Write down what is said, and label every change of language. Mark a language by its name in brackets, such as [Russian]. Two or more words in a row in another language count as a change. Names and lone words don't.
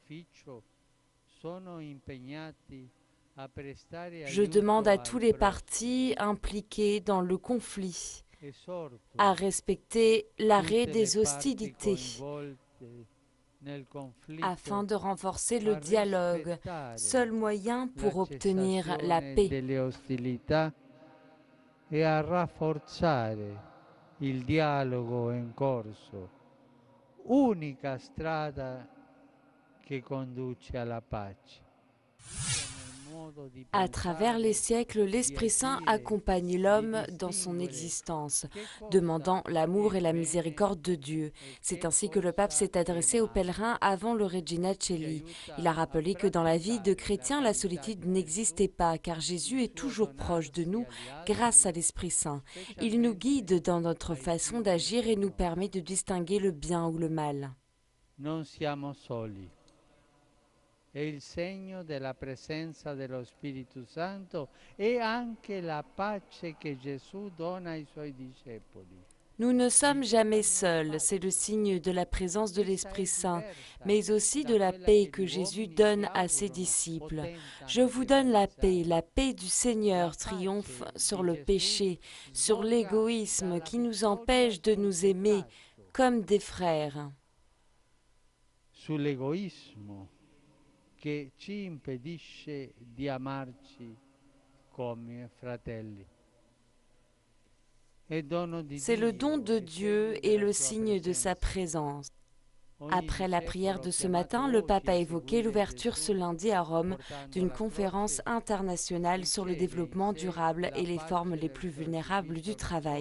[French] Je demande à tous les partis impliqués dans le conflit à respecter l'arrêt des hostilités afin de renforcer le dialogue, seul moyen pour obtenir la paix. [Italian] E a rafforzare il dialogo in corso, unica strada che conduce alla pace. [French] À travers les siècles, l'Esprit Saint accompagne l'homme dans son existence, demandant l'amour et la miséricorde de Dieu. C'est ainsi que le pape s'est adressé aux pèlerins avant le Regina Coeli. Il a rappelé que dans la vie de chrétien, la solitude n'existait pas, car Jésus est toujours proche de nous grâce à l'Esprit Saint. Il nous guide dans notre façon d'agir et nous permet de distinguer le bien ou le mal. [Italian] Non siamo soli. È il segno della presenza dello Spirito Santo e anche la pace che Gesù dona ai suoi discepoli. [French] Nous ne sommes jamais seuls, c'est le signe de la présence de l'Esprit Saint, mais aussi de la paix que Jésus donne à ses disciples. Je vous donne la paix du Seigneur triomphe sur le péché, sur l'égoïsme qui nous empêche de nous aimer comme des frères. [Italian] Sull'egoismo che ci impedisce di amarci come fratelli. [French] C'est le don de Dieu et le signe de sa présence. Après la prière de ce matin, le pape a évoqué l'ouverture ce lundi à Rome d'une conférence internationale sur le développement durable et les formes les plus vulnérables du travail.